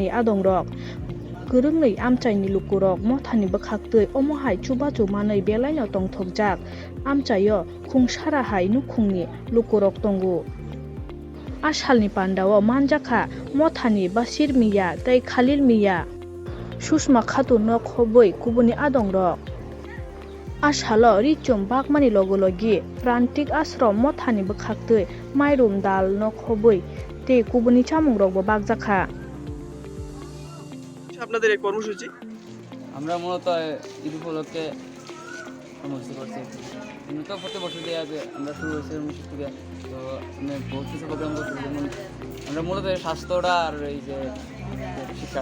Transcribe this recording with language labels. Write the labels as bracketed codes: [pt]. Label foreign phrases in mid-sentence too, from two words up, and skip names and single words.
[trp] adongrok gurungni amchaini lukurok mothani bwkhaktui omohai chubachu manui belaino tongthokjak amchaio khungsara hai nukhungni lukurok tongo asalni pandao manjakha mothani basir miya tei khalil miya sushma khatun no khoboi kubuni adongrok asalo richum bagmani logologi prantik ashram mothani bwkhaktui mairum dal no khoboi tei kubuni chamungrok bo bagjakha [bn] আপনাদের এই কর্মসূচি আমরা মূলত ঈদ উপলক্ষে কর্মসূচি করছি তো প্রতি বছর দিয়ে আমরা শুরু হয়েছে 19 থেকে তো আমি বহুত কিছু প্রোগ্রাম করছি যেমন আমরা মূলত স্বাস্থ্যটা আর এই যে শিক্ষা